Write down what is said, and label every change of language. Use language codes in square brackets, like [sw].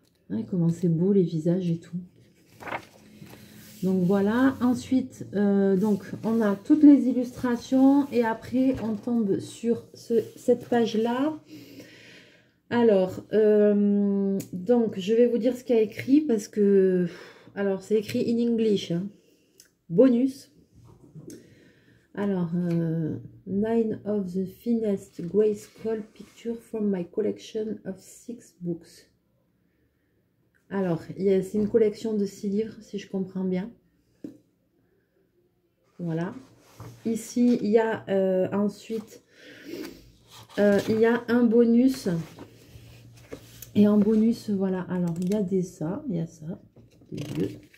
[fr] Ouais, comment c'est beau les visages et tout. Donc voilà, ensuite, donc on a toutes les illustrations et après on tombe sur cette page-là. Alors, donc je vais vous dire ce qu'il y a écrit parce que, alors c'est écrit [en] in English, [fr] hein. Bonus. [en] Alors, 9 of the finest grayscale pictures from my collection of 6 books. [fr] Alors, c'est une collection de 6 livres, si je comprends bien. Voilà. Ici, il y a ensuite, il y a un bonus. Et en bonus, voilà. Alors, il y a des ça, il y a ça, des deux.